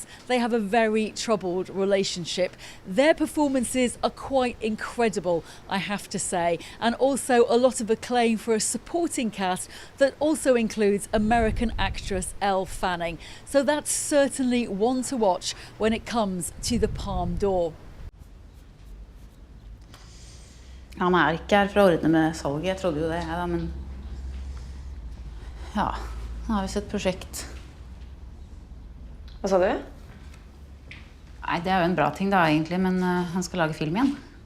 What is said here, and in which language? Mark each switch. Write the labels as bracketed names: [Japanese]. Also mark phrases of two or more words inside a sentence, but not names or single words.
[English] They have a very troubled relationship. Their performances are quite incredible, I have to say, and also a lot of acclaim for a supporting cast that also includes American actress Elle Fanning. So that's certainly one to watch when it comes to the Palme d'Or. [Norwegian] Han ikke her for å ordne med salget, jeg trodde jo det, da, men ja, han har visst et prosjekt. Hva sa du? Nei, det jo en bra ting da, egentlig, men han skal lage film igjen.